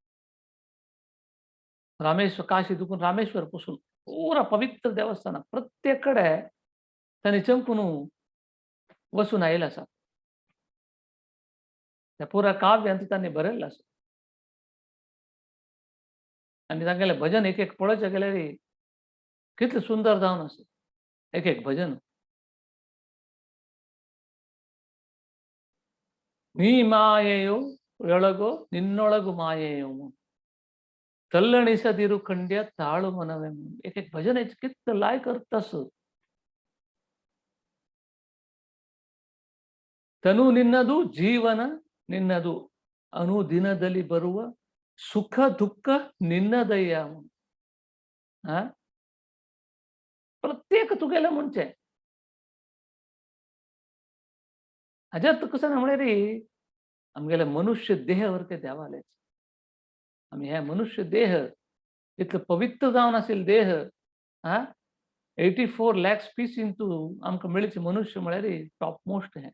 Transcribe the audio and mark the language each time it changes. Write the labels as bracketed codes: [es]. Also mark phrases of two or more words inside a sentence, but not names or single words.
[kok] रामेश्वर काशी देखून रामेश्वर पसून पुरा पवित्र देवस्थानां प्रत्येक कडेन तांणी चमकून वचून आयले आसा. त्या पुरा काव्यांत तांणी बरयल्लें आसा. आनी तांगेलें भजन एक एक पळोवचें गेल्यार कितलें सुंदर जावन आसा. एक एक भजन. [kn] ನೀ ಮಾಯೆಯೋ ಒಳಗೋ ನಿನ್ನೊಳಗು ಮಾಯೆಯೋ ತಲ್ಲಣಿಸದಿರು ಖಂಡ್ಯ ತಾಳು ಮನವೇ. [kok] एक एक भजन कितलं लायक अर्थ आसा. [kn] ತನು ನಿನ್ನದು ಜೀವನ ನಿನ್ನದು ಅನುದಿನದಲ್ಲಿ ಬರುವ ಸುಖ ದುಃಖ ನಿನ್ನದಯ್ಯ. [kok] प्रत्येक तुगेलें म्हणचें. हाजे अर्थ कसो ना म्हळ्यार आमगेले मनुष्य देह वरके देवालेच. आमी हे मनुष्य देह इतलो पवित्र जावन आशिल्लो देह 84 लाख स्पिसींतू आमकां मेळचे मनुष्य म्हळ्यार [en] top most [kok] हें.